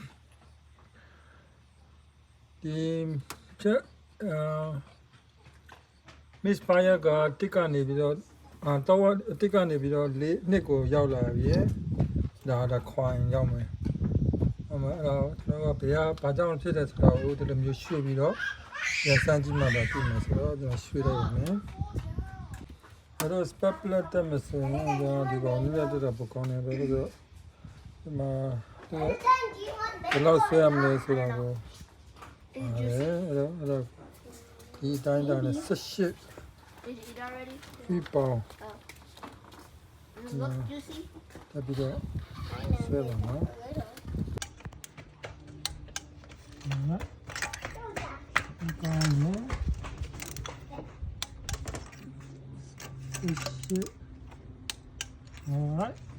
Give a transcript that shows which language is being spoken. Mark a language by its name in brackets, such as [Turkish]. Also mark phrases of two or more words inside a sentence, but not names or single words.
[Burmese] ဒီချက် [English] Miss Fire [Burmese] ကတစ်ကနေပြီးတော့တော့တစ်ကနေပြီးတော့လေးနှစ်ကိုရောက်လာပြီဒါ ခွိုင်းရောက်မယ်အဲ့တော့ကျွန်တော်ကဘာကြောင့်ဖြစ်တယ်ဆိုတော့ဒီလိုမျိုးရွှေ့ပြီးတော့ရစမ်းကြည့်မှတော့သိမယ်ဆိုတော့ကျွန်တော်ရွှေ့လိုက်ရမယ်အဲ့တော့ [English] spark plug [Burmese] တက်မယ်ဆိုရင်ဒီကောင်လေးတက်ပကောင်းနေပဲလို့ဒီမှာဘယ်လောက်ဆွဲရမလဲဆိုတော့အဲ့တော့ဒီတိုင်းနဲ့18 [English] Did you eat already? [Burmese] ပြီးပေါင်း [English] Does it look juicy? [Burmese] တက်ပြီးတော့ဆွဲပါနော် Alright.